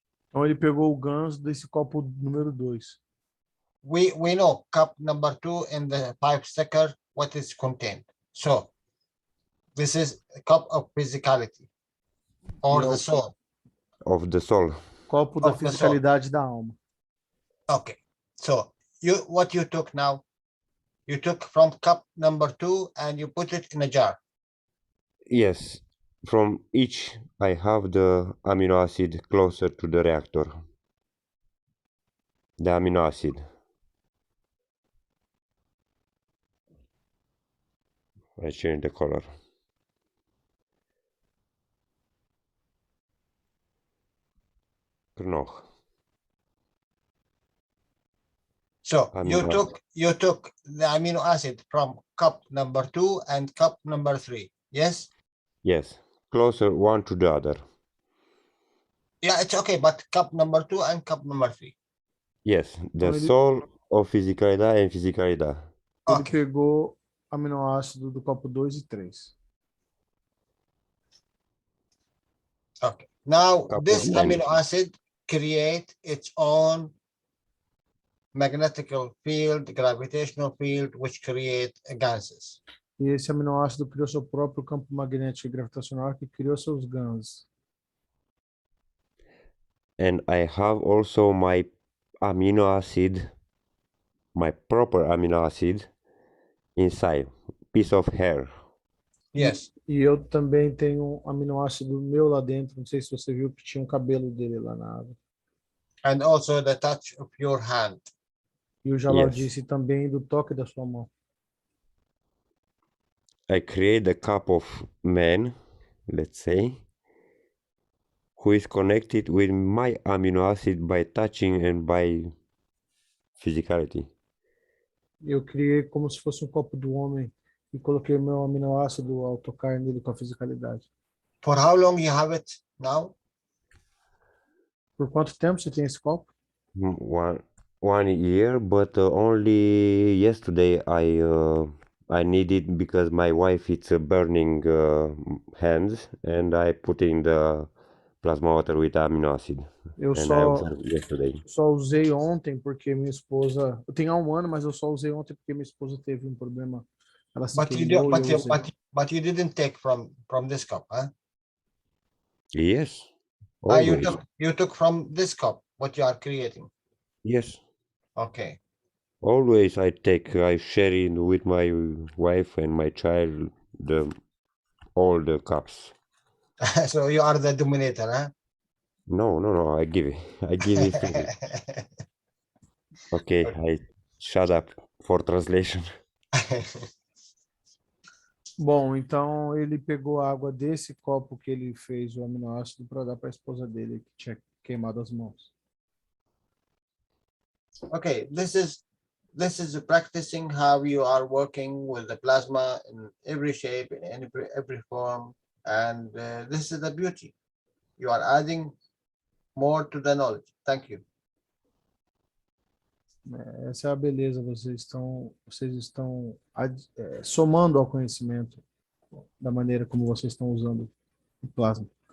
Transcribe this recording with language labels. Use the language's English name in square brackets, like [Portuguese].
[Portuguese] Então ele pegou o GANS desse copo número 2. [English] we know cup number 2 in the 5 sticker what is contained. So this is a cup of physicality or the soul. Of the soul. [Portuguese] Copo da fisicalidade da alma. [English] Okay. So what you took now, you took from cup number 2 and you put it in a jar. Yes. From each, I have the amino acid closer to the reactor. The amino acid. I change the color. Knoch. So you took the amino acid from cup number 2 and cup number 3. Yes? Yes. Closer one to the other. Yeah, it's okay, but cup number 2 and cup number 3. Yes, the soul of physicalidade and physicalidade. [Portuguese] Ele pegou aminoácido do copo 2 e 3. [English] Okay. Now this amino acid create its own magnetical field, gravitational field, which create gases. [Portuguese] E esse aminoácido criou seu próprio campo magnético e gravitacional que criou seus GANs. [English] And I have also my amino acid, my proper amino acid, inside, piece of hair. Yes. [Portuguese] E eu também tenho um aminoácido meu lá dentro. Não sei se você viu que tinha um cabelo dele lá na água. [English] And also the touch of your hand. [Portuguese] E o Jalal [English] Yes. [Portuguese] disse também do toque da sua mão. [English] I create a cup of man, let's say, who is connected with my amino acid by touching and by physicality. [Portuguese] Eu criei como se fosse um copo do homem e coloquei o meu aminoácido ao tocar nele com a fisicalidade. [English] For how long you have it now? [Portuguese] Por quanto tempo você tem esse copo? [English] One year, but only yesterday I need it because my wife it's burning hands, and I put in the plasma water with amino acid. [Portuguese] Eu [English] And I observed yesterday. [Portuguese] só usei ontem porque minha esposa. Eu tenho há um ano, mas eu só usei ontem porque minha esposa teve um problema. Ela se [English] But you [Portuguese] queimou [English] don't, [Portuguese] e eu usei. [English] but you didn't take from this cup, huh? Yes, You always. took from this cup what you are creating. Yes, Okay. always I share it with my wife and my child all the cups. So you are the dominator, huh? No, I give it free. Okay, I shut up for translation. [Portuguese] Bom, então ele pegou a água desse copo que ele fez o aminoácido para dar para a esposa dele que tinha queimado as mãos. [English] Okay, this is practicing how you are working with the plasma in every shape, in every form, and this is the beauty. You are adding more to the knowledge. Thank you. [Portuguese] Essa é a beleza. Vocês estão somando ao conhecimento da maneira como vocês estão usando o plasma.